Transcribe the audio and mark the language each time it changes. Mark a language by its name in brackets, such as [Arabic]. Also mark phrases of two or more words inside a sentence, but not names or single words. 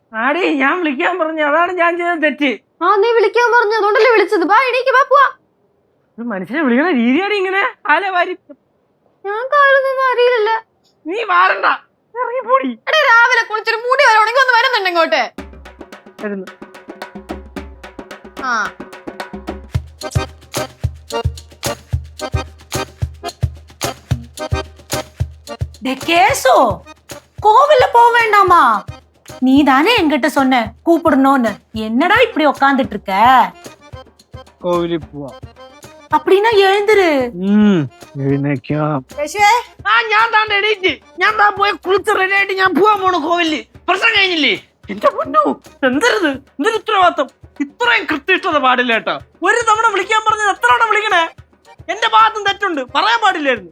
[Malayalam] ആടി ഞാൻ വിളിക്കാൻ പറഞ്ഞു, അതാണ് ഞാൻ ചെയ്ത തെറ്റ്. നീ വിളിക്കാൻ പറഞ്ഞു, അതുകൊണ്ടല്ലേ വിളിച്ചത്. ബാ എണീക്ക്, ബാ പോവാ. മനുഷ്യനെ വിളിക്കണ രീതിയാണ് ഇങ്ങനെ. ആലെ വാരി ഞാൻ കാലൊന്നും അറിയില്ല. നീ വാരണ്ട, ഇറങ്ങിപ്പോടി. എടാ രാവിലെ കുളിച്ചൊരു മുടി വരെ ഉണങ്ങി ഒന്ന് വരുന്നുണ്ട് ഇങ്ങോട്ട്. [Tamil] கேசோ கோவில்ல போக வேண்டாமா? நீ தானே என்கிட்ட சொன்ன கூப்பிடணும்னு. என்னடா இப்படி உட்காந்துட்டு இருக்க? கோவிலுக்கு போவா. அப்படின்னா எழுந்துரு. [Malayalam] ഞാൻ താണ്ട് എണീറ്റ്, ഞാൻ താ പോയി കുളിച്ച് റെഡി ആയിട്ട് ഞാൻ പോവാൻ പോണു കോവിലില്. പ്രശ്നം കഴിഞ്ഞില്ലേ? എന്റെ പൊന്നു, എന്തരുത്, എന്തൊരു ഉത്തരവാദിത്തം. ഇത്രയും കൃത്യനിഷ്ഠത പാടില്ല കേട്ടോ. ഒരു തവണ വിളിക്കാൻ പറഞ്ഞത് എത്ര തവണ വിളിക്കണേ? എന്റെ ഭാഗത്തും തെറ്റുണ്ട്, പറയാൻ പാടില്ലായിരുന്നു.